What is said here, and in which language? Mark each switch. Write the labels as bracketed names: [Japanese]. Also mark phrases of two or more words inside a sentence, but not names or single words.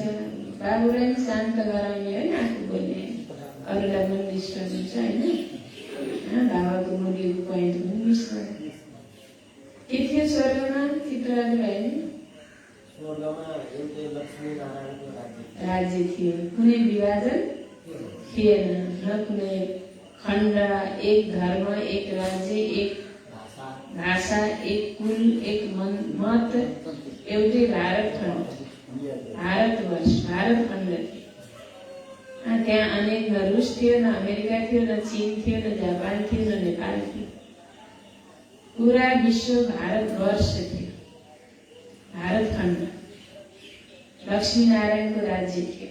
[Nepali] बाबुलाई पनि शान्त गराउने होइन, आफू बोल्ने, अरूलाई पनि डिस्टर्ब हुन्छ होइन। बाबाको मुरलीको पोइन्ट पनि मिस भयो। के थियो स्वर्गमा? चित्रराज भाइले राज्य थियो। कुनै विभाजन थिएन, न कुनै खण्ड, एक धर्म, एक राज्य, एक भाषा, एक कुल, एक मत, एउटै भारत खण्ड, भारतवर्ष, भारत खण्ड थियो। त्यहाँ अनेक न रुस थियो, न अमेरिका थियो, न चीन थियो, न जापान थियो, न नेपाल थियो। पूरा विश्व भारतवर्ष थियो, भारत खण्ड, लक्ष्मीनारायणको राज्य थियो।